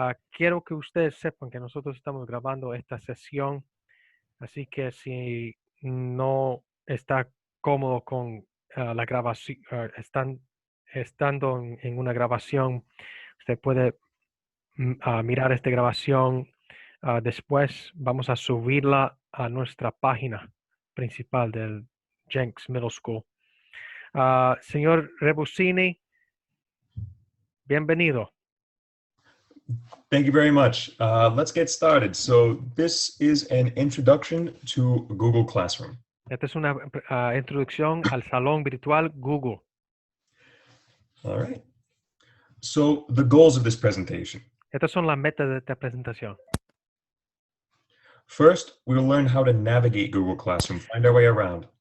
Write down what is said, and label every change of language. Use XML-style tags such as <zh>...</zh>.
<es>Quiero que ustedes sepan que nosotros estamos grabando esta sesión, así que si no está cómodo con la grabación, estando en una grabación, usted puede mirar esta grabación. Después vamos a subirla a nuestra página principal del Jenks Middle School. Señor Rebussini, bienvenido.</es> <en>Thank you very much. Let's get started. So this is an introduction to Google Classroom.</en> <es>Esta es una introducción al salón virtual Google.</es> <en>All right. So the goals of this presentation.</en> <es>Estas son las metas de esta presentación.</es> <en>First, we will learn how to navigate Google Classroom, find our way around.</en>